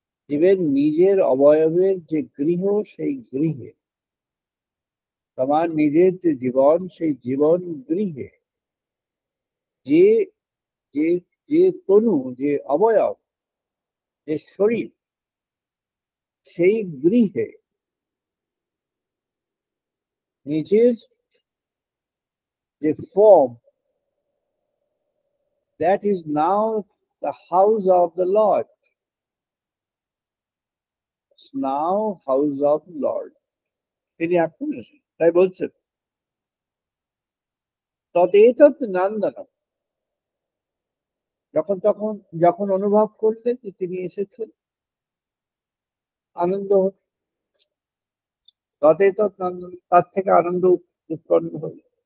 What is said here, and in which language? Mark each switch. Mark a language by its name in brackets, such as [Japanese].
[Bangla] জীবের নিজের অবয়বের যে গৃহ, সেই গৃহে, তোমার নিজের যে জীবন, সেই জীবন গৃহে, যে যে যে তনু, যে অবয়ব, যে শরীর, সেই গৃহে নিজের যে form, [English] that is now the house of the Lord. It's now house of the Lord. [Bangla] তিনি এখন এসেছেন, তাই বলছেন তদেতৎ নন্দনম। যখন অনুভব করলেন যে তিনি এসেছেন, আনন্দ হল। তদেতৎ নন্দনম, তার থেকে আনন্দ উৎপন্ন হল।